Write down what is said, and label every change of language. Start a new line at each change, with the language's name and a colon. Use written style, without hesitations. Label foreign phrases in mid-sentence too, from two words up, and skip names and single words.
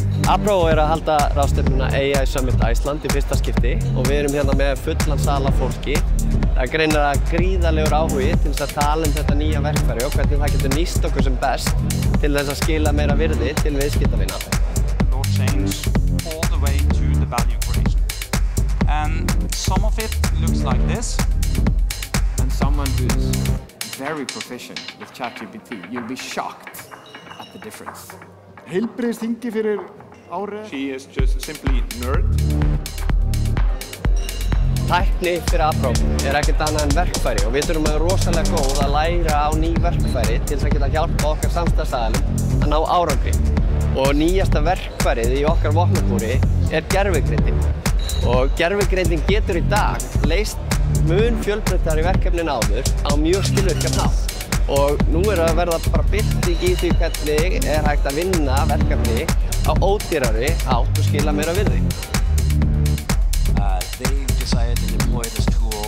Icelandic: Apro að halda ráðstefnuna AI Summit Iceland í fyrsta skipti og við erum hérna með fullan sal af fólki. Það greinilega gríðarlegur áhugi til þess að tala þetta nýja verkfæri og hvernig það getur nýst okkur sem best til þess að skila meira virði til viðskiptavina.
English: Law change all the way to the value creation. And some of it looks like this. And someone who's very proficient with ChatGPT, you'll be shocked at the difference.
Icelandic: Heilbrigðisþingi fyrir ári.
English: She is just simply nerd.
Icelandic: Tækni fyrir Apro ekkert annað en verkfæri og við þurfum að vera rosalega góð að læra á ný verkfæri til þess að geta hjálpa okkar samstarfsaðilum að ná árangri. Og nýjasta verkfærið í okkar vopnabúri gervigreindin. Og gervigreindin getur í dag leyst mun fjölbreyttari verkefni en áður á mjög skilvirkan hátt. Og nú að verða bara bylting í því hvernig hægt að vinna verkefni á ódýrari hátt og skila meira virði.
English: They decided to deploy this